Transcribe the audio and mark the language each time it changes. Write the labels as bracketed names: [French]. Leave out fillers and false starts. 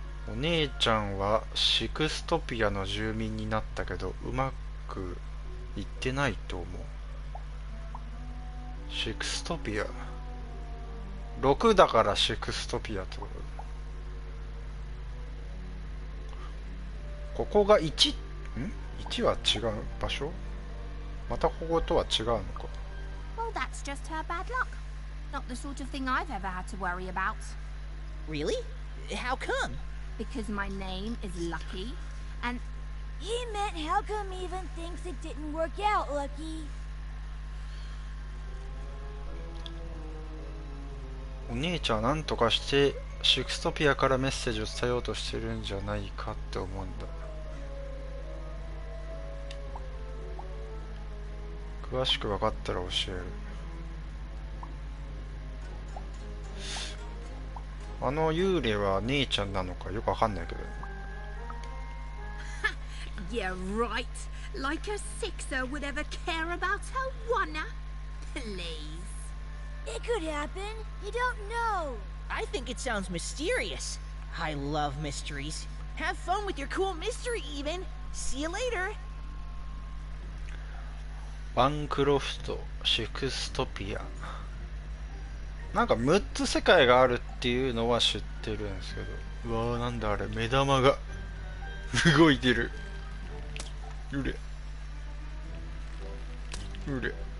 [Japanese] お姉ちゃんはシクストピアの住民になったけどうまくいってないと思う。シクストピア6だからシクストピアってこと。ここが 1？ 1 は違う場所？またこことは違うのか。 [English] Well, that's just her bad luck. Not the sort of thing I've ever had to worry about. Really? How come? Because my name is Lucky, and He meant how come even thinks it didn't work out, Lucky? [Japanese] お姉ちゃんは何とかしてシクストピアからメッセージを伝えようとしてるんじゃないかって思うんだ。詳しく分かったら教える。あの幽霊は姉ちゃんなのかよく分かんないけど。 [English] yeah, right. Like a sixer would ever care about her wanna. Please. It could happen. You don't know. I think it sounds mysterious. I love mysteries. Have fun with your cool mystery, even. See you later. [Japanese] バンクロフト、シクストピア。なんか6つ世界があるっていうのは知ってるんですけど。うわー、なんだあれ、目玉が動いてる。うれうれ。